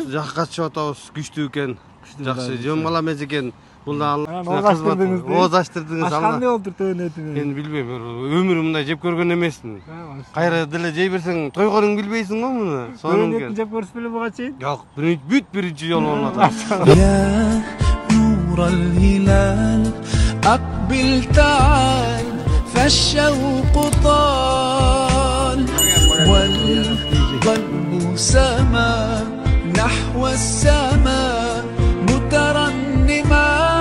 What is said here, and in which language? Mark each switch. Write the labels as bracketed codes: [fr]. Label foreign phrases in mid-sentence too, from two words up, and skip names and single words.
[ky] Жакшы катышып атабыз, күчтүү экен. Жакшы, жөн бала эмес экен. Булда Ооз ачтырдыңыз. Кандай болуптур төбөнүн этине? Мен билбейм, өмүрүм мындай жеп көргөн эмесмин. Кайра деле жей берсең, тойгонуң билбейсиң го муну. Сонун экен. Жеп көрүп беле буга чейин? Жок, биринчи жолу болуп атат. [ar] يا نور الهلال أقبل تعال فالشوق طال والقلب سما نحو السماء مترنما